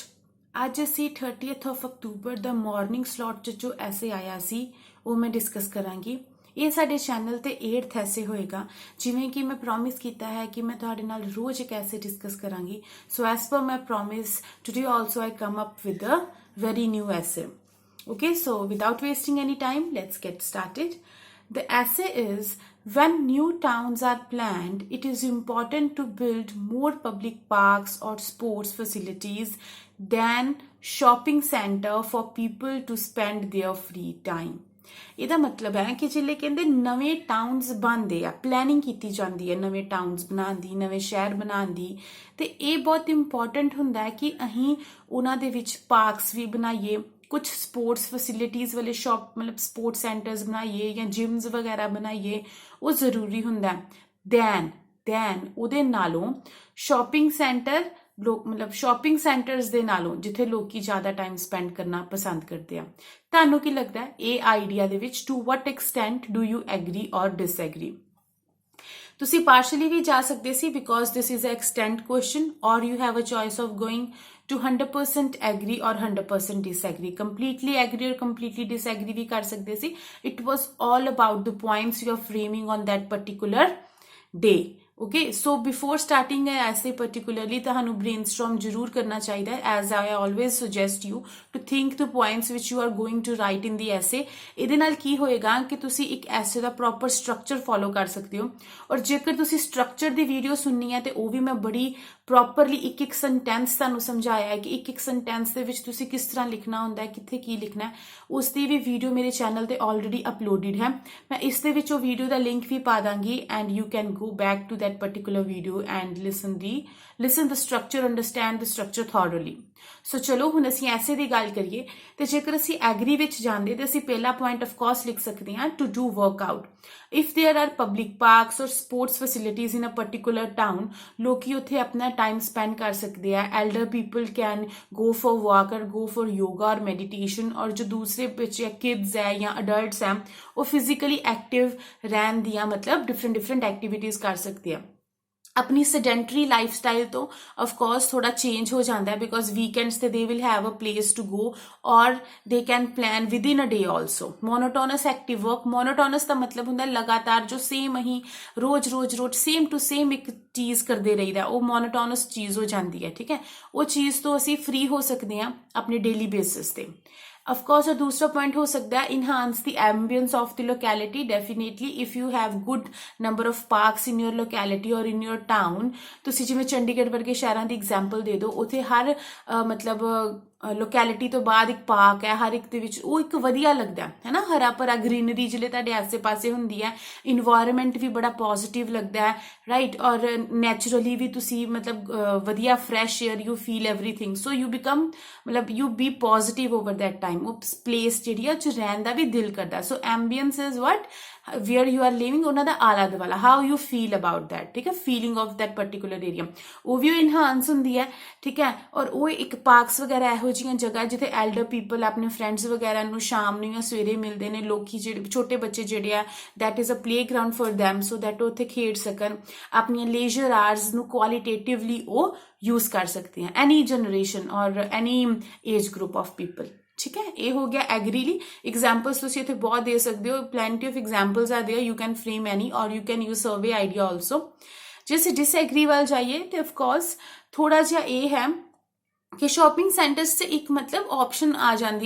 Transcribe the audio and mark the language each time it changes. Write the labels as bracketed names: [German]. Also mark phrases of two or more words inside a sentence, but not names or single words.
[Punjabi] ਅੱਜ ਅਸੀਂ 30th of ਅਕਤੂਬਰ ਦਾ [English] morning slot [Punjabi] 'ਚ ਜੋ ਐਸੇ ਆਇਆ ਸੀ ਉਹ ਮੈਂ ਡਿਸਕਸ ਕਰਾਂਗੀ। ਇਹ ਸਾਡੇ ਚੈਨਲ ਤੇ 8th ਐਸੇ ਹੋਏਗਾ। ਜਿਵੇਂ ਕਿ ਮੈਂ ਪ੍ਰੋਮਿਸ ਕੀਤਾ ਹੈ ਕਿ ਮੈਂ ਤੁਹਾਡੇ ਨਾਲ ਰੋਜ਼ ਇੱਕ ਐਸੇ ਡਿਸਕਸ ਕਰਾਂਗੀ। [English] So as per my promise today also I come up with a very new essay. Okay, so without wasting any time, let's get started. The essay is, when new towns are planned, it is important to build more public parks or sports facilities than shopping center for people to spend their free time. [Punjabi] ਇਹਦਾ ਮਤਲਬ ਹੈ ਕਿ ਜਿਹੜੇ ਕਹਿੰਦੇ ਨਵੇਂ ਟਾਊਨਸ ਬਣਦੇ ਆ, ਪਲੈਨਿੰਗ ਕੀਤੀ ਜਾਂਦੀ ਹੈ ਨਵੇਂ ਟਾਊਨਸ ਬਣਾਉਣ ਦੀ, ਨਵੇਂ ਸ਼ਹਿਰ ਬਣਾਉਣ ਦੀ, ਤੇ ਇਹ ਬਹੁਤ ਇੰਪੋਰਟੈਂਟ ਹੁੰਦਾ ਹੈ ਕਿ ਅਸੀਂ ਉਹਨਾਂ ਦੇ ਵਿੱਚ ਪਾਰਕਸ ਵੀ ਬਣਾਈਏ, ਕੁਝ [English] sports facilities [Punjabi] ਵਾਲੇ ਮਤਲਬ [English] sports centers [Punjabi] ਬਣਾਈਏ ਜਾਂ ਜਿਮਸ ਵਗੈਰਾ ਬਣਾਈਏ। ਉਹ ਜ਼ਰੂਰੀ ਹੁੰਦਾ ਦੈਨ ਉਹਦੇ ਨਾਲੋਂ [English] shopping center [Punjabi] ਮਤਲਬ [English] shopping centers [Punjabi] ਦੇ ਨਾਲੋਂ ਜਿੱਥੇ ਲੋਕੀ ਜ਼ਿਆਦਾ [English] time spend [Punjabi] ਕਰਨਾ ਪਸੰਦ ਕਰਦੇ ਆ। ਤੁਹਾਨੂੰ ਕੀ ਲੱਗਦਾ ਹੈ ਇਹ ਆਈਡੀਆ ਦੇ ਵਿੱਚ? [English] To what extent do you agree or disagree? [Punjabi] ਤੁਸੀਂ ਪਾਰਸ਼ਲੀ ਵੀ ਜਾ ਸਕਦੇ ਸੀ [English] because this is a extent question, or you have a choice of going to 100% agree or 100% disagree. Completely agree or completely disagree [Punjabi] ਵੀ ਕਰ ਸਕਦੇ ਸੀ। [English] It was all about the points you are framing on that particular day. Okay, so before starting a essay particularly [Punjabi] ਤੁਹਾਨੂੰ brainstorm ਜ਼ਰੂਰ ਕਰਨਾ ਚਾਹੀਦਾ ਹੈ। [English] As I always suggest you to think the points which you are going to write in the essay. [Punjabi] ਇਹਦੇ ਨਾਲ ਕੀ ਹੋਏਗਾ ਕਿ ਤੁਸੀਂ ਇੱਕ essay ਦਾ [English] proper structure follow [Punjabi] ਕਰ ਸਕਦੇ ਹੋ। ਔਰ ਜੇਕਰ ਤੁਸੀਂ structure ਦੀ ਵੀਡੀਓ ਸੁਣਨੀ ਹੈ ਤੇ ਉਹ ਵੀ ਮੈਂ ਬੜੀ ਪ੍ਰੋਪਰਲੀ ਇੱਕ ਸੈਂਟੈਂਸ ਤੁਹਾਨੂੰ ਸਮਝਾਇਆ ਹੈ ਕਿ ਇੱਕ ਸੈਂਟੈਂਸ ਦੇ ਵਿੱਚ ਤੁਸੀਂ ਕਿਸ ਤਰ੍ਹਾਂ ਲਿਖਣਾ ਹੁੰਦਾ ਹੈ, ਕਿੱਥੇ ਕੀ ਲਿਖਣਾ ਹੈ। ਉਸ ਦੀ ਵੀ ਵੀਡੀਓ ਮੇਰੇ ਚੈਨਲ ਤੇ [English] already uploaded [Punjabi] ਹੈ। ਮੈਂ ਇਸ ਦੇ ਵਿੱਚ ਉਹ ਵੀਡੀਓ ਦਾ ਲਿੰਕ ਵੀ ਪਾ ਦਾਂਗੀ [English] and you can go back to that particular video and listen the structure, understand the structure thoroughly. [Punjabi] So ਚਲੋ ਹੁਣ ਅਸੀਂ ਐਸੇ ਦੀ ਗੱਲ ਕਰੀਏ ਤੇ ਜੇਕਰ ਅਸੀਂ ਐਗਰੀ ਵਿੱਚ ਜਾਂਦੇ ਤੇ ਅਸੀਂ ਪਹਿਲਾ ਪੁਆਇੰਟ [English] of course [Punjabi] ਲਿਖ ਸਕਦੇ ਹਾਂ [English] to do workout. If there are public parks or sports facilities in a particular town, [Punjabi] ਲੋਕੀ ਉੱਥੇ ਆਪਣਾ [English] time spend [Punjabi] ਕਰ ਸਕਦੇ ਆ। [English] elder people can go for walk or go for yoga or meditation, [Punjabi] ਔਰ ਜੋ ਦੂਸਰੇ ਬੱਚੇ kids ਹੈ ਜਾਂ adults ਹੈ ਉਹ [English] physically active [Punjabi] ਰਹਿਣ ਦੀਆਂ ਮਤਲਬ [English] different activities [Punjabi] ਕਰ ਸਕਦੇ ਆ। [English] ਆਪਣੀ sedentary ਲਾਈਫਸਟਾਈਲ ਤੋਂ of course [Punjabi] ਥੋੜਾ ਚੇਂਜ ਹੋ ਜਾਂਦਾ ਹੈ [English] because weekends ਤੇ they will have a place to go or they can plan with in a day also. monotonous active work, [Punjabi] ਮੋਨੋਟੋਨਸ ਦਾ ਮਤਲਬ ਹੁੰਦਾ ਲਗਾਤਾਰ ਜੋ ਸੇਮ ਅਸੀਂ ਰੋਜ਼ [English] same to same [Punjabi] ਇੱਕ ਚੀਜ਼ ਕਰਦੇ ਰਹੀਦਾ, ਉਹ ਮੋਨੋਟੋਨਸ ਚੀਜ਼ ਹੋ ਜਾਂਦੀ ਹੈ। ਠੀਕ ਹੈ, ਉਹ ਚੀਜ਼ ਤੋਂ ਅਸੀਂ ਫ੍ਰੀ ਹੋ ਸਕਦੇ ਹਾਂ ਆਪਣੇ [English] daily basis [Punjabi] ਤੇ। [English] Of course, [Hindi] और दूसरा पॉइंट हो सकता है [English] enhance the ambience of the locality. Definitely, if you have good number of parks in your locality or in your town, [Punjabi] ਤੁਸੀਂ ਜਿਵੇਂ ਚੰਡੀਗੜ੍ਹ ਵਰਗੇ ਸ਼ਹਿਰਾਂ ਦੀ ਐਗਜ਼ਾਮਪਲ ਦੇ ਦਿਓ, ਉੱਥੇ ਹਰ ਮਤਲਬ ਲੋਕੈਲਿਟੀ ਤੋਂ ਬਾਅਦ ਇੱਕ ਪਾਰਕ ਹੈ, ਹਰ ਇੱਕ ਦੇ ਵਿੱਚ ਉਹ ਇੱਕ ਵਧੀਆ ਲੱਗਦਾ ਹੈ ਨਾ, ਹਰਾ ਭਰਾ ਗ੍ਰੀਨਰੀ ਜਿਹੜੇ ਤੁਹਾਡੇ ਆਸੇ ਪਾਸੇ ਹੁੰਦੀ ਹੈ, ਇਨਵਾਇਰਮੈਂਟ ਵੀ ਬੜਾ ਪੋਜ਼ਿਟਿਵ ਲੱਗਦਾ ਹੈ, ਰਾਈਟ। [English] or naturally [Punjabi] ਵੀ ਤੁਸੀਂ ਮਤਲਬ ਵਧੀਆ [English] fresh air you feel everything, so you become ਮਤਲਬ you be positive over that time. [Punjabi] ਉਹ ਪਲੇਸ ਜਿਹੜੀ ਆ ਉਹ 'ਚ ਰਹਿਣ ਦਾ ਵੀ ਦਿਲ ਕਰਦਾ। [English] So ambience is what where you are living, [Punjabi] ਉਹਨਾਂ ਦਾ ਆਲਾ ਦੁਆਲਾ, [English] how you feel about that, [Punjabi] ਠੀਕ ਹੈ, [English] feeling of that particular area, [Punjabi] ਉਹ ਵੀ enhance ਹੁੰਦੀ ਹੈ। ਠੀਕ ਹੈ, ਔਰ ਉਹ ਇੱਕ ਪਾਰਕਸ ਵਗੈਰਾ ਇਹੋ ਜਿਹੀਆਂ ਜਗ੍ਹਾ ਜਿੱਥੇ [English] elder people [Punjabi] ਆਪਣੇ ਫਰੈਂਡਸ ਵਗੈਰਾ ਨੂੰ ਸ਼ਾਮ ਨੂੰ ਜਾਂ ਸਵੇਰੇ ਮਿਲਦੇ ਨੇ। ਲੋਕੀ ਜਿਹੜੇ ਛੋਟੇ ਬੱਚੇ ਜਿਹੜੇ ਆ [English] that is a playground for them so that [Punjabi] ਉਹ ਉੱਥੇ ਖੇਡ ਸਕਣ, ਆਪਣੀਆਂ [English] leisure hours [Punjabi] ਨੂੰ qualitatively ਉਹ ਯੂਜ਼ ਕਰ ਸਕਦੇ ਆ, [English] any generation or any age group of people। [Punjabi] ਠੀਕ ਹੈ, ਇਹ ਹੋ ਗਿਆ ਐਗਰੀ ਲਈ। ਐਗਜ਼ਾਮਪਲਸ ਤੁਸੀਂ ਇੱਥੇ ਬਹੁਤ ਦੇ ਸਕਦੇ ਹੋ, [English] plenty of examples are there, you can frame any or you can use survey idea also. [Punjabi] ਜੇ ਅਸੀਂ ਡਿਸਐਗਰੀ ਵੱਲ ਜਾਈਏ ਤੇ ਆਫਕੋਰਸ ਥੋੜਾ ਜਿਹਾ ਇਹ ਹੈ ਕਿ [English] shopping centers [Punjabi] 'ਚ ਇੱਕ ਮਤਲਬ ਆਪਸ਼ਨ ਆ ਜਾਂਦੀ ਹੈ।